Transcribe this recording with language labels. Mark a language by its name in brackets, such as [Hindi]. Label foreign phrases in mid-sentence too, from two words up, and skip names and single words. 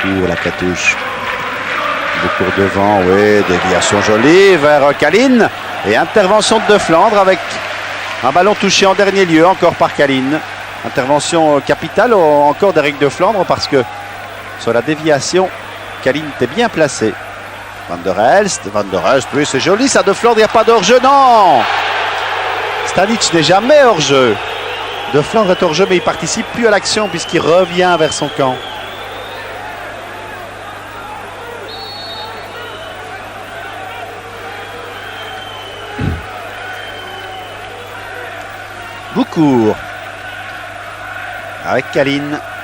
[French] La Catouche, Boucourt devant, oui, déviation jolie vers Kalin et intervention de Flandre avec un ballon touché en dernier lieu encore par Kalin. Intervention capitale encore d'Éric de Flandre parce que sur la déviation, Kalin était bien placé. Van der Elst, oui c'est joli ça de Flandre, il n'y a pas d'hors-jeu, non. Stanic n'est jamais hors-jeu. De Flandre est hors-jeu mais il ne participe plus à l'action puisqu'il revient vers son camp. Boucourt avec Kalin.